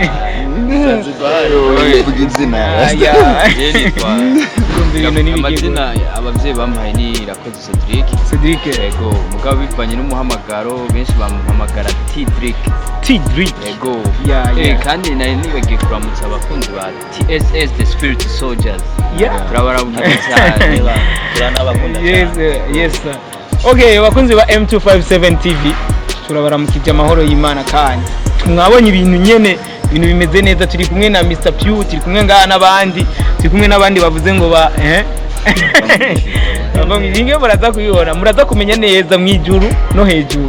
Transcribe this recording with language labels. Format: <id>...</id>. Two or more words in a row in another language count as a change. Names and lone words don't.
<rn>Amazina abavyeyi bampaye ni Irakoze Cedric. Yego mugabo bivanye n'umuhamagaro benshi bamuhamagara T-Drick. Yego kandi nari nibagiye kuramutsa abakunzi ba TSS the Spirit Soldiers. Turabaramukije cyane turanabakunda cyane.</rn> <en>Yes sir.</en> <rn>Okay, abakunzi ba M257 TV turabaramukije amahoro y'Imana kandi mwabonye ibintu nyene ibintu bimeze neza. Turi kumwe na Mr. Pew, turi kumwe ngaha n'abandi, turi kumwe n'abandi bavuze ngo bamwe muraza kuyibona, muraza kumenya neza mwijuru no hejuru.</rn>